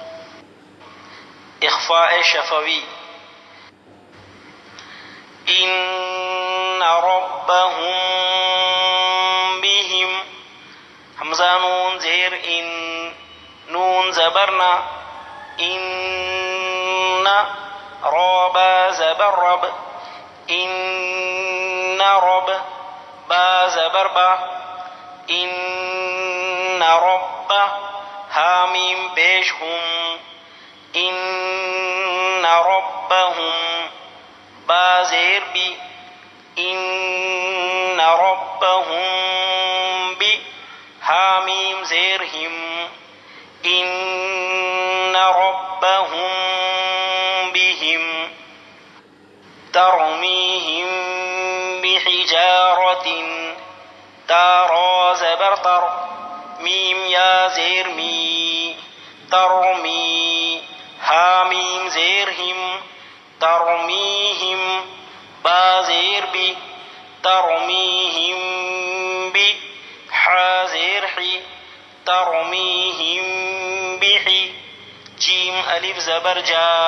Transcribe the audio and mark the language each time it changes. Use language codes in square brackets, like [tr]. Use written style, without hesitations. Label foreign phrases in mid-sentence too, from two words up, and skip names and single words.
[ur] اخفاء شفوی: [ar] ان ربهم بهم، [ur] حمزہ نون زیر ان، نون زبرنا، ان، را با زبر رب، ان رب، با زبر با، ان رب، حامیم پیش ہم، [ar] ان ربهم، [ur] با زیر زیر بی [ar] ان ربهم [ur] بی حامیم زیر ہم [ar] ان ربهم بهم ترمیہم بحجارة [ur] تارا زبر تر میم یا زیر می ترمی حامیم زیر ہم ترمیہم با زیر بی ترمیہم بی حازیر حی ترمیہم بحی جیم الف زبر جا